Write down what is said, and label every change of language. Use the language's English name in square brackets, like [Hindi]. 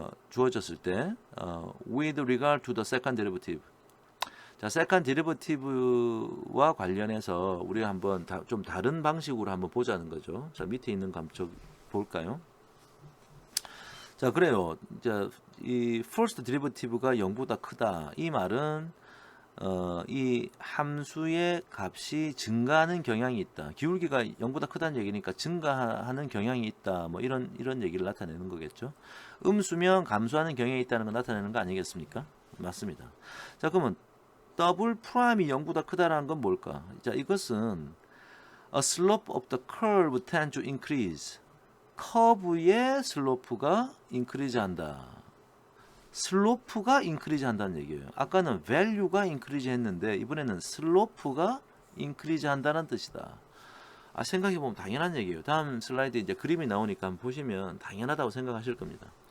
[Korean] 주어졌을 때 [English] with regard to the second derivative. [Korean] 자, second derivative와 관련해서 우리가 한번 좀 다른 방식으로 한번 보자는 거죠. 자, 밑에 있는 감쪽 볼까요? 자, 그래요. 자, 이 first derivative가 0보다 크다. 이 말은 이 함수의 값이 증가하는 경향이 있다. 기울기가 0보다 크다는 얘기니까 증가하는 경향이 있다. 뭐 이런 얘기를 나타내는 거겠죠. 음수면 감소하는 경향이 있다는 걸 나타내는 거 아니겠습니까? 맞습니다. 자, 그러면 더블 프라임이 0보다 크다라는 건 뭘까? 자, 이것은 [English] a slope of the curve tends to increase. [Korean] 커브의 슬로프가 인크리즈 한다. 슬로프가 인크리즈 한다는 얘기예요. 아까는 value가 인크리즈 했는데 이번에는 슬로프가 인크리즈 한다는 뜻이다. 생각해보면 당연한 얘기예요. 다음 슬라이드 이제 그림이 나오니까 한번 보시면 당연하다고 생각하실 겁니다.